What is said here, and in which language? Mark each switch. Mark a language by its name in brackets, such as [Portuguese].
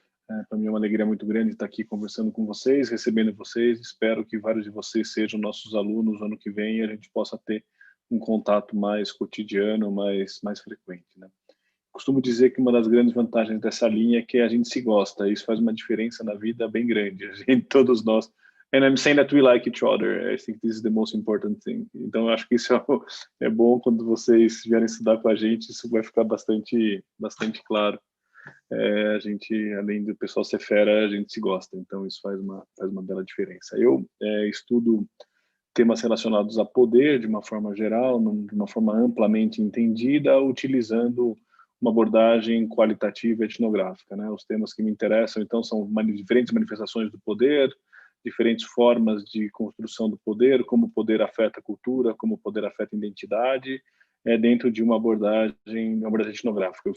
[Portuguese] Para mim é uma alegria muito grande estar aqui conversando com vocês, recebendo vocês. Espero que vários de vocês sejam nossos alunos no ano que vem e a gente possa ter um contato mais cotidiano, mais frequente, né? Costumo dizer que uma das grandes vantagens dessa linha é que a gente se gosta. Isso faz uma diferença na vida bem grande. A gente, todos nós. [English] And I'm saying that we like each other. I think this is the most important thing. [Portuguese] Então, eu acho que isso é bom quando vocês vierem estudar com a gente. Isso vai ficar bastante claro. A gente, além do pessoal ser fera, a gente se gosta. Então, isso faz uma bela diferença. Eu estudo temas relacionados a poder de uma forma geral, de uma forma amplamente entendida, utilizando uma abordagem qualitativa e etnográfica, né? Os temas que me interessam, então, são diferentes manifestações do poder, diferentes formas de construção do poder, como o poder afeta a cultura, como o poder afeta a identidade, dentro de uma abordagem etnográfica.